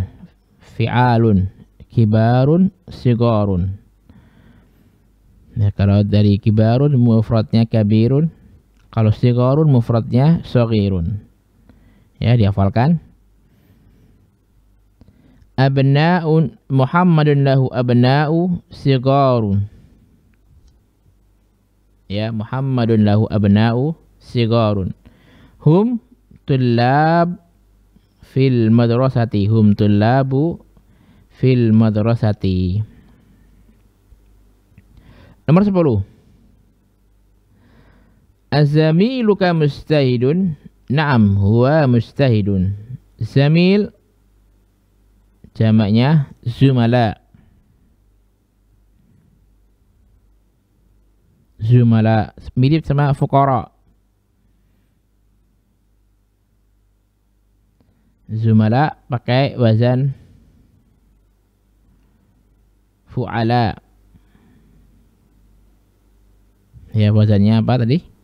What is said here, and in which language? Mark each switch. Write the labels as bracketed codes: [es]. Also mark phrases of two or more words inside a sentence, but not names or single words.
[ar] فعال، كبار، صغار. [id] Nah, kalau dari kibarun mufradnya kabirun. Kalau sigharun mufradnya saghirun. Ya, dihafalkan. Abna'un, [ar] محمد له أبناء صغار. Ya, محمد له أبناء صغار. هم طلاب في المدرسة. هم طلاب في المدرسة. [id] Nomor 10. [ar] زميلك مجتهد. نعم، هو مجتهد. [id] Zamil jamaknya zumala. Zumala mirip sama fuqara. Zumala pakai wazan fu'ala. Ya, wazannya apa tadi?